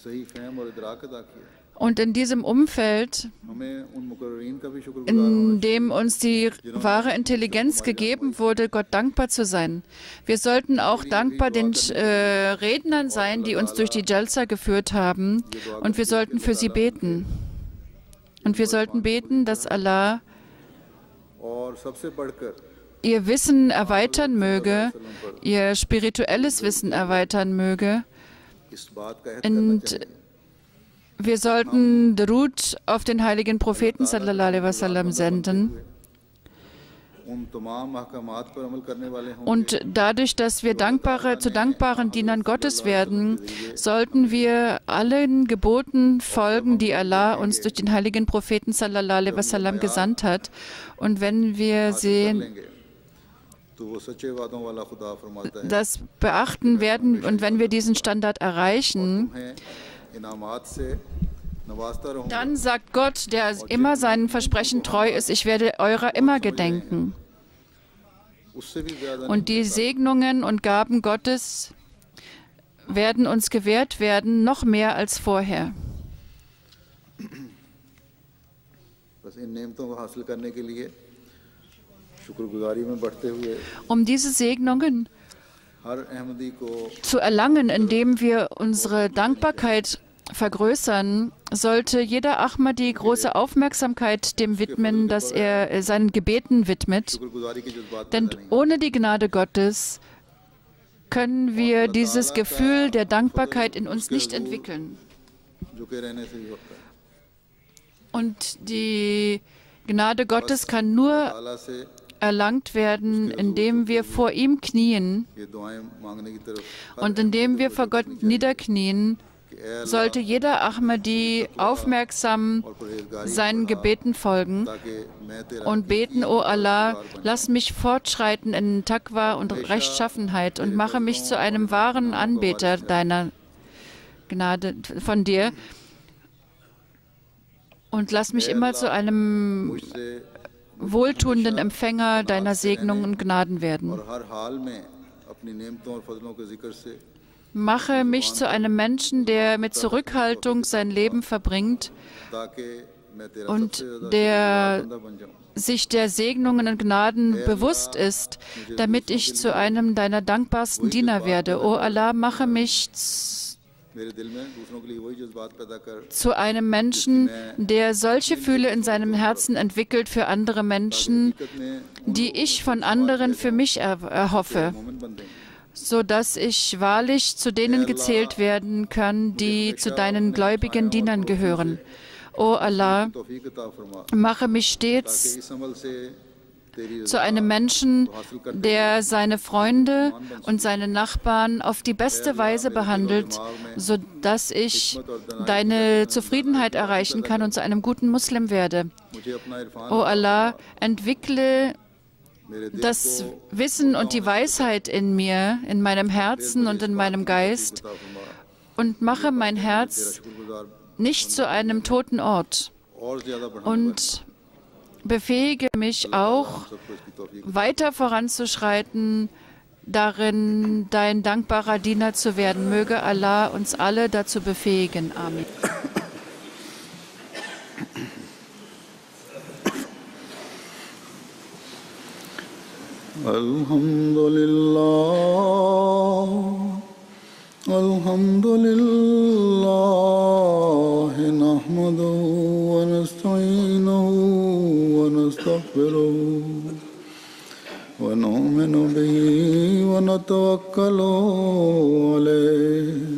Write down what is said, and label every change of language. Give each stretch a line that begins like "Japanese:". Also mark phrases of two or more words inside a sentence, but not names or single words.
German: Und in diesem Umfeld, in dem uns die wahre Intelligenz gegeben wurde, Gott dankbar zu sein. Wir sollten auch dankbar den Rednern sein, die uns durch die Jalsa geführt haben, und wir sollten für sie beten. Und wir sollten beten, dass Allah
Urdu: اور سب سے بڑھ کر
German: ihr Wissen erweitern möge, ihr spirituelles Wissen erweitern möge.
Urdu: اس بات کا عہد کرنا
German: Und
Urdu: चाहिए
German: wir sollten Derud auf den heiligen Propheten
Arabic: صلى الله عليه وسلم
German: senden.
Urdu: ان تمام احکامات پر عمل کرنے والے ہوں
German: Und dadurch, dass wir zu dankbaren Dienern Gottes werden, sollten wir allen Geboten folgen, die Allah uns durch den heiligen Propheten
Arabic: صلى الله عليه وسلم
German: gesandt hat. Und wenn wir sehen,
Urdu: تو وہ سچے وعدوں والا خدا فرماتا ہے
German: das beachten werden und wenn wir diesen Standard erreichen,
Urdu: تمہیں انعامات سے نوازتا رہوں گا
German: dann sagt Gott, der immer seinen Versprechen treu ist, ich werde eurer immer gedenken.
Urdu: اس سے بھی زیادہ
German: Und die Segnungen und Gaben Gottes werden uns gewährt werden, noch mehr als vorher.
Urdu: بس ان نعمتوں کو حاصل کرنے کے لیے شکرگزاری میں بڑھتے ہوئے
German: Um diese Segnungen
Urdu: ہر احمدی کو
German: zu erlangen, indem wir unsere Dankbarkeit vergrößern, sollte jeder Ahmadi große Aufmerksamkeit dem widmen, dass er seinen Gebeten widmet.
Urdu: شکرگزاری کے جذبات
German: Denn ohne die Gnade Gottes können wir dieses Gefühl der Dankbarkeit in uns nicht entwickeln.
Urdu: جھکے رہنے سے ہی ہوتا ہے
German: Und die Gnade Gottes kann nur
Urdu: تعالیٰ سے
German: erlangt werden, indem wir vor ihm knien.
Urdu: یہ دعائیں مانگنے کی طرف
German: Und indem wir vor Gott niederknien,
Urdu: کہ اے
German: sollte jeder Ahmadi aufmerksam
Urdu: اور پرہیزگاری
German: seinen Gebeten folgen
Urdu: تاکہ میں تیرا
German: und beten, O Allah, lass mich fortschreiten in Taqwa und Rechtschaffenheit und mache mich zu einem wahren Anbeter deiner Gnade von dir und lass mich immer zu einem
Urdu: मुझसे
German: wohltuenden Empfänger deiner Segnungen und Gnaden werden.
Urdu: اور ہر حال میں اپنی نعمتوں اور فضلوں کے ذکر سے
German: Mache mich zu einem Menschen, der mit Zurückhaltung sein Leben verbringt
Urdu: تاکہ میں تیرا
German: und
Urdu: سب سے زیادہ
German: der
Urdu: بندہ بن جاؤں
German: sich der Segnungen und Gnaden bewusst ist, damit ich zu einem deiner dankbarsten Diener werde. O Allah, mache mich
Urdu: میرے دل میں دوسروں کے لیے وہی جذبات پیدا کر
German: zu einem Menschen, der solche Gefühle in seinem Herzen entwickelt für andere Menschen, die ich von anderen für mich erhoffe,
Urdu: مومن بن دیں گے
German: sodass ich wahrlich zu denen gezählt werden kann, die zu deinen gläubigen Dienern gehören. O Allah,
Urdu: توفیق عطا فرما
German: mache mich
Urdu: कि
German: stets
Urdu: اس عمل سے تیری
German: zu einem Menschen, der seine Freunde und seine Nachbarn auf die beste Weise behandelt, sodass ich deine Zufriedenheit erreichen kann und zu einem guten Muslim werde.
Urdu: مجھے اپنا عرفان
German: O Allah, entwickle
Urdu: میرے دل
German: das Wissen und die Weisheit in mir, in meinem Herzen und in meinem Geist
Urdu: عطا فرما
German: und mache mein Herz
Urdu: शुक्रगुजार
German: nicht zu einem toten Ort
Urdu: اور زیادہ بڑھنے
German: und befähige mich auch,
Urdu: سب کو اس کی توفیق
German: weiter voranzuschreiten, darin dein dankbarer Diener zu werden. Möge Allah uns alle dazu befähigen. Amen.
Arabic: الحمد لله نحمده ونستعينه ونستغفره ونؤمن به ونتوكل عليه